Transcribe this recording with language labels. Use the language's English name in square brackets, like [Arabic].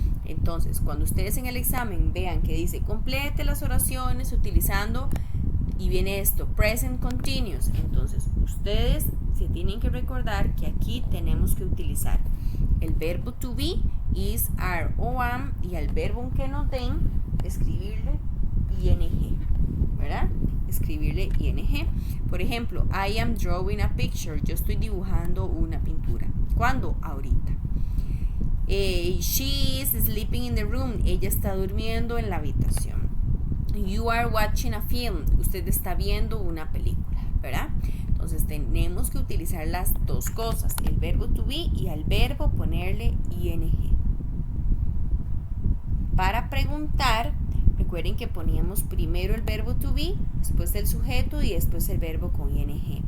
[Spanish] Entonces, cuando ustedes en el examen vean que dice complete las oraciones utilizando, y viene esto, present continuous, entonces ustedes se tienen que recordar que aquí tenemos que utilizar el verbo to be, is, are o am, y al verbo que nos den, escribirle ing, ¿verdad? Escribirle ing. Por ejemplo, [English] I am drawing a picture. [Spanish] Yo estoy dibujando una pintura. ¿Cuándo? Ahorita. [English] She is sleeping in the room. [Spanish] Ella está durmiendo en la habitación. [English] You are watching a film. [Spanish] Usted está viendo una película, ¿verdad? Entonces tenemos que utilizar las dos cosas, el verbo to be y al verbo ponerle ing. Para preguntar, recuerden que poníamos primero el verbo to be, después el sujeto y después el verbo con ing.